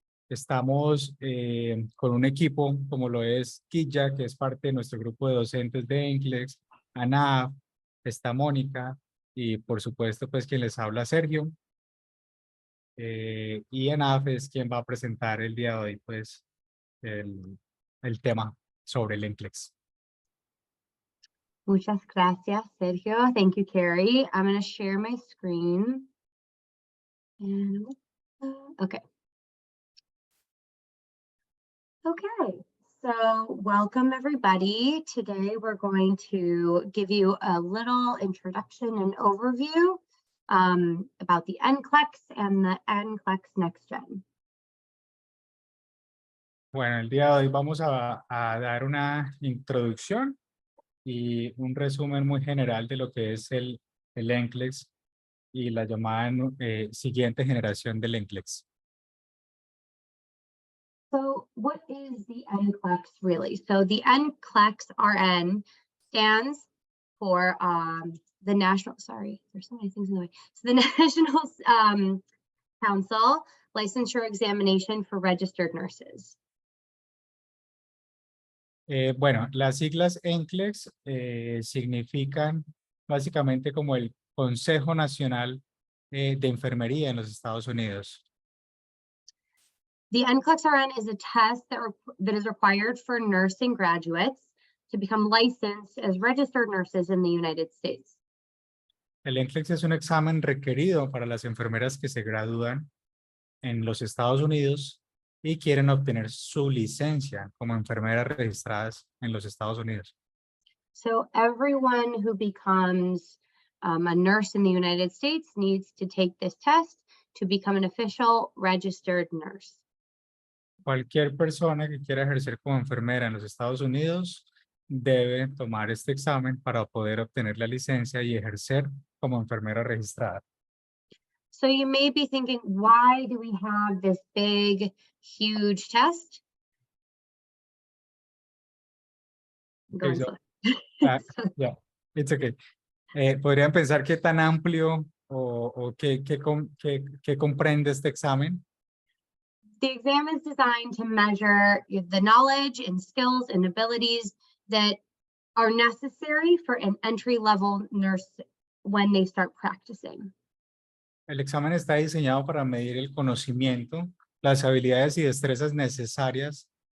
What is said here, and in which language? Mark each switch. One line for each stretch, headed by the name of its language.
Spanish: Estamos con un equipo como lo es Kija, que es parte de nuestro grupo de docentes de NCLEX, Ana, está Mónica y por supuesto pues quien les habla Sergio. Y Anaf es quien va a presentar el día de hoy pues el tema sobre el NCLEX. Muchas gracias, Sergio.
English: Thank you, Carrie. I'm going to share my screen. And okay. Okay, so welcome everybody. Today we're going to give you a little introduction and overview about the NCLEX and the NCLEX Next Gen.
Spanish: Bueno, el día de hoy vamos a dar una introducción y un resumen muy general de lo que es el NCLEX y la llamada siguiente generación del NCLEX.
English: So what is the NCLEX really? So the NCLEX RN stands for the National, sorry, there's so many things in the way. So the National Council Licensure Examination for Registered Nurses.
Spanish: Bueno, las siglas NCLEX significan básicamente como el Consejo Nacional de Enfermería en los Estados Unidos.
English: The NCLEX RN is a test that is required for nursing graduates to become licensed as registered nurses in the United States.
Spanish: El NCLEX es un examen requerido para las enfermeras que se gradúan en los Estados Unidos y quieren obtener su licencia como enfermeras registradas en los Estados Unidos.
English: So everyone who becomes a nurse in the United States needs to take this test to become an official registered nurse.
Spanish: Cualquier persona que quiera ejercer como enfermera en los Estados Unidos debe tomar este examen para poder obtener la licencia y ejercer como enfermera registrada.
English: So you may be thinking, why do we have this big, huge test? Okay, yeah, it's okay.
Spanish: ¿Podrían pensar qué tan amplio o qué comprende este examen?
English: The exam is designed to measure the knowledge and skills and abilities that are necessary for an entry-level nurse when they start practicing.
Spanish: El examen está diseñado para medir el conocimiento, las habilidades y destrezas necesarias